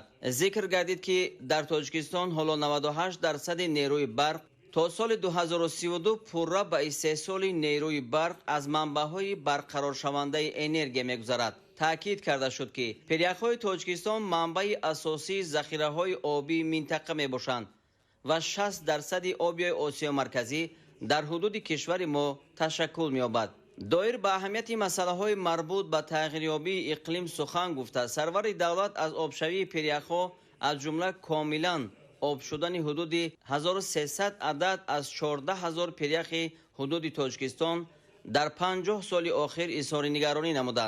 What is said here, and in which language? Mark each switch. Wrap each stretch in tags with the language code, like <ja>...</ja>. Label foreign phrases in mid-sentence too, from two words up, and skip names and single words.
<tg>зикр гардид ки дар Тоҷикистон ҳоло 98% нерӯи барқ то соли 2032 пурра ба истеҳсоли нерӯи барқ аз манбаъҳои барқароршавандаи энергия мегузарад. таъкид карда шуд ки пиряхҳои Тоҷикистон манбаи асосии захираҳои обии минтақа мебошанд ва 60% оби Осиёи Марказӣ дар ҳудуди кишвари мо ташаккул меёбад. доир ба аҳамияти масъалаҳои марбут ба тағйирёбии иқлим сухан гуфта, сарвари давлат аз обшавии пиряхҳо аз ҷумла комилан об шудани ҳудуди 1300 адад аз 14000 пиряхи ҳудуди Тоҷикистон дар 50 соли охир изҳори нигаронӣ намуданд.</tg>